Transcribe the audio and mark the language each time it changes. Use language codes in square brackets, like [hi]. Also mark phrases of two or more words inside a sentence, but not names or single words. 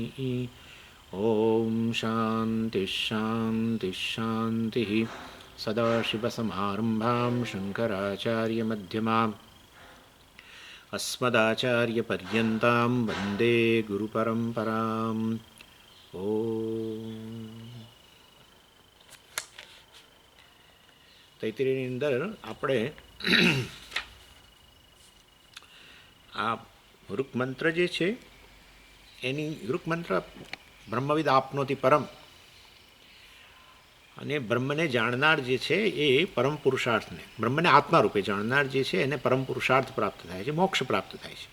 [sa] ॐ शान्तिः सदाशिवसमारम्भां शङ्कराचार्यमध्यमाम् अस्मदाचार्यपर्यन्तां वन्दे गुरुपरम्पराम्। [gu] ॐ તૈત્રીયની અંદર આપણે આ ઋક્મંત્ર જે છે એની ઋક્મંત્ર [sa] ब्रह्मविद् आप्नोति परम्, [gu] અને બ્રહ્મને જાણનાર જે છે એ પરમ પુરુષાર્થને, બ્રહ્મને આત્મા રૂપે જાણનાર જે છે એને પરમ પુરુષાર્થ પ્રાપ્ત થાય છે, મોક્ષ પ્રાપ્ત થાય છે.